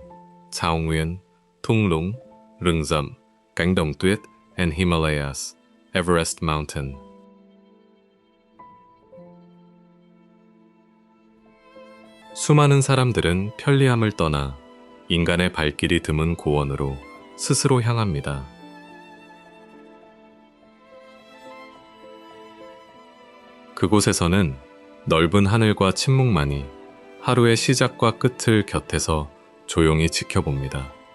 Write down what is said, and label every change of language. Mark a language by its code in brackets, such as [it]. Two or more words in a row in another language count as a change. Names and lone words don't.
[vi] Thao Nguyen, Thung Lũng, Rừng Rậm, Cánh Đồng Tuyết, [en] and Himalayas, Everest Mountain. [ko] 수많은 사람들은 편리함을 떠나 인간의 발길이 드문 고원으로 스스로 향합니다. 그곳에서는 넓은 하늘과 침묵만이 하루의 시작과 끝을 곁에서 조용히 지켜봅니다.